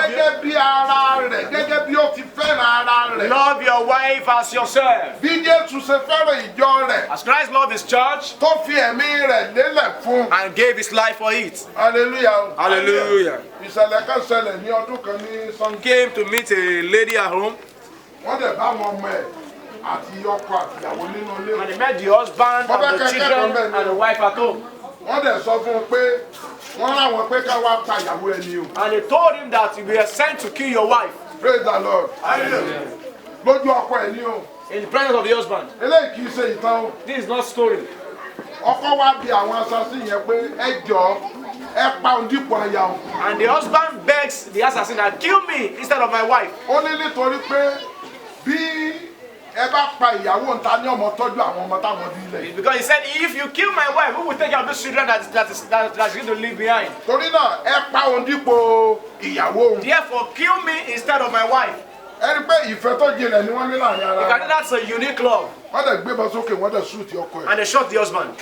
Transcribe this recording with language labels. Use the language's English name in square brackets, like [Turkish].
[Yoruba] gẹ́gẹ́ bí ara rẹ̀ gẹ́gẹ́ bí ó ti fẹ́ràn ara rẹ̀. [English] Love your wife as yourself. [Yoruba] Bí Jésù ṣe fẹ́ràn ìjọ rẹ̀ [English] As Christ loved his church [Yoruba] tó fi ẹ̀mí rẹ̀ lélẹ̀ fún. [English] and gave his life for it. Hallelujah. Hallelujah. [Yoruba] Ìṣẹ̀lẹ̀ kan ṣẹlẹ̀ ní ọdún kan ní Sunday. [English] Came to meet a lady at home [Yoruba] Wọ́n dẹ̀ bá wọn ọmọ ẹ̀ àti ọkọ àtìyàwó nínú ilé. [English] and he met the husband and the children and the wife at home. [Yoruba] Wọ́n dẹ̀ sọ fún un pé wọ́n ráwọn pé ká wá pa ìyàwó ẹni o. [English] And they told him that we are sent to kill your wife Praise the Lord. [Yoruba] Lójú ọkọ ẹ̀ ní o. [English] in the presence of the husband. [Yoruba] Eléyìí kì í ṣe ìtàn o. [English] This is not story. [Yoruba] Ọkọ wá bi àwọn assassin yẹn pé ẹ jọ̀ọ́ ẹ pa òun dípò aya òun. [English] And the husband begs the assassin that kill me instead of my wife. [Yoruba] Ó ní nítorí pé bí ẹ bá pa ìyàwó ńta ní ọmọ tọ́jú àwọn ọmọ táwọn bí ilẹ̀. [English] Because he said, if you kill my wife, who will take care of those children that's going to leave behind? [Yoruba] Torí náà ẹ pa òun dípò ìyàwó òun. [English] Therefore, kill me instead of my wife. [Yoruba] Ẹ rí pé ìfẹ́ tó jinlẹ̀ ni wọ́n ní láàrin ara. [English] You can see that's a unique love. [Yoruba] Wọ́n dẹ̀ gbé bọ́ sókè wọ́n dẹ̀ ṣúùtì ọkọ ẹ̀. [English] And they shot the husband.